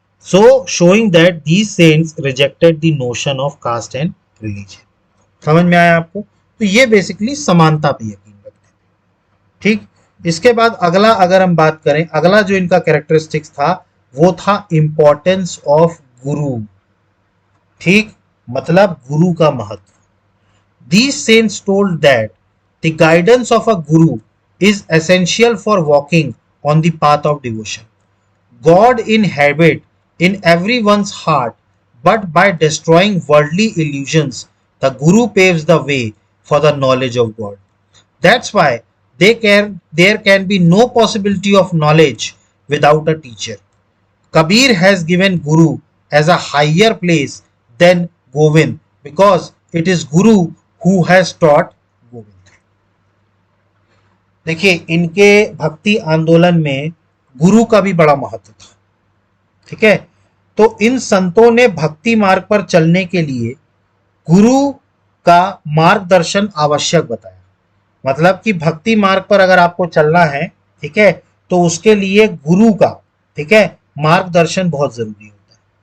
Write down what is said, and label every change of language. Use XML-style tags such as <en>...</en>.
<en>So showing that these saints rejected the notion of caste and religion.</en> <hi>समझ में आया आपको? तो ये बेसिकली समानता पे यकीन रखते थे, ठीक। इसके बाद अगला अगर हम बात करें, अगला जो इनका कैरेक्टरिस्टिक्स था वो था</hi> <en>importance of guru,</en> <hi>ठीक, मतलब गुरु का महत्व।</hi> <en>These saints told that the guidance of a guru is essential for walking on the path of devotion. God inhabits in everyone's heart, but by destroying worldly illusions, the guru paves the way for the knowledge of God. That's why there can be no possibility of knowledge without a teacher. Kabir has given Guru as a higher place than Govind because it is Guru who has taught Govind.</en> <hi>देखिए, इनके भक्ति आंदोलन में गुरु का भी बड़ा महत्व था, ठीक है। तो इन संतों ने भक्ति मार्ग पर चलने के लिए गुरु का मार्गदर्शन आवश्यक बताया। मतलब कि भक्ति मार्ग पर अगर आपको चलना है, ठीक है, तो उसके लिए गुरु का, ठीक है, मार्गदर्शन बहुत जरूरी होता है,</hi>